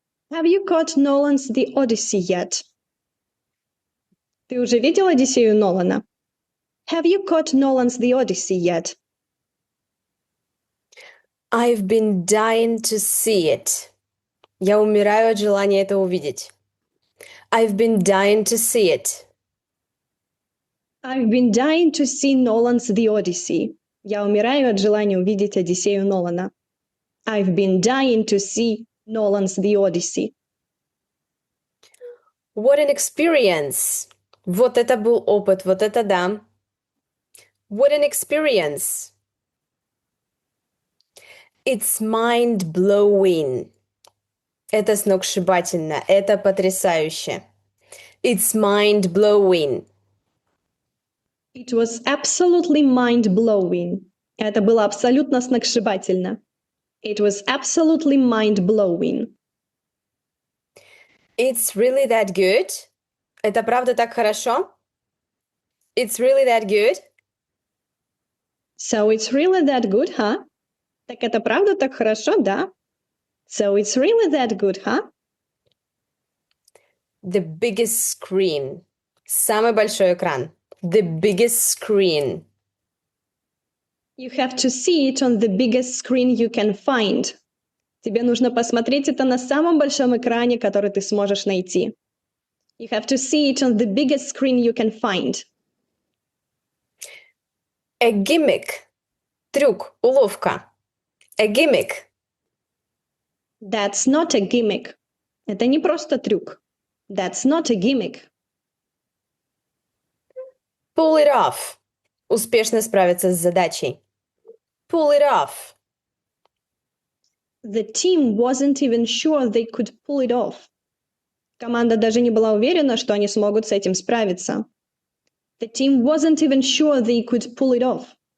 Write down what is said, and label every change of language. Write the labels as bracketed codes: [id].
[en] Have you caught Nolan's The Odyssey yet? [ru] Ты уже видел Одиссею Нолана? [en] Have you caught Nolan's The Odyssey yet? I've been dying to see it. [ru] Я умираю от желания это увидеть. [en] I've been dying to see it. I've been dying to see Nolan's The Odyssey. [ru] Я умираю от желания увидеть Одиссею Нолана. [en] I've been dying to see Nolan's The Odyssey. What an experience! [ru] Вот это был опыт, вот это да. [en] What an experience! It's mind-blowing. [ru] Это сногсшибательно, это потрясающе. [en] It's mind-blowing. It was absolutely mind-blowing. [ru] Это было абсолютно сногсшибательно. [en] It was absolutely mind-blowing. It's really that good? [ru] Это правда так хорошо? [en] It's really that good? So it's really that good, huh? [ru] Так это правда так хорошо, да? [en] So it's really that good, huh? The biggest screen. [ru] Самый большой экран. [en] The biggest screen. You have to see it on the biggest screen you can find. [ru] Тебе нужно посмотреть это на самом большом экране, который ты сможешь найти. [en] You have to see it on the biggest screen you can find. A gimmick. [ru] Трюк, уловка. [en] A gimmick. That's not a gimmick. [ru] Это не просто трюк. [en] That's not a gimmick. Pull it off. [ru] Успешно справиться с задачей. [en] Pull it off. The team wasn't even sure they could pull it off. [ru] Команда даже не была уверена, что они смогут с этим справиться. [en] The team wasn't even sure they could pull it off.